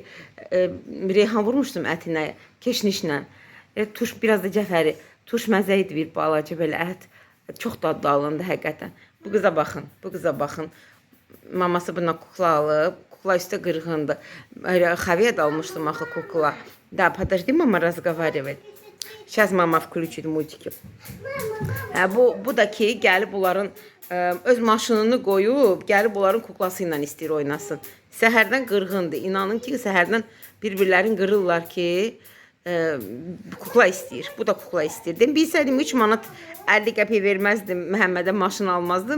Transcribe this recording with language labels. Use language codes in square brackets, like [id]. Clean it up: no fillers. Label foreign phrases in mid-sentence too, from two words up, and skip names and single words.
[az] Reyhan vurmuşdum ətinə, keşnişlə. Tuş, biraz da cəfəri. Tuş məzə idi, bir balaca belə ət. Çox dadlı alındı həqiqətən. Bu qıza baxın, bu qıza baxın. Maması buna kukla alıb. Kukla üstə qırğındı. Xaviyyə almışdım axı kukla. [ru] Да, подожди, мама разговаривает. Сейчас mama включит mультики. [az] Bu da ki, gəlib onların öz maşınını qoyub, gəlib onların kuklası ilə istəyir oynasın. Səhərdən qırğındır. İnanın ki, səhərdən bir-birlərini qırırlar ki, kukla istəyir. Bu da kukla istəyir. Bilsəydim 3 manat 50 qəpik verməzdim, Məhəmmədə maşın almazdım.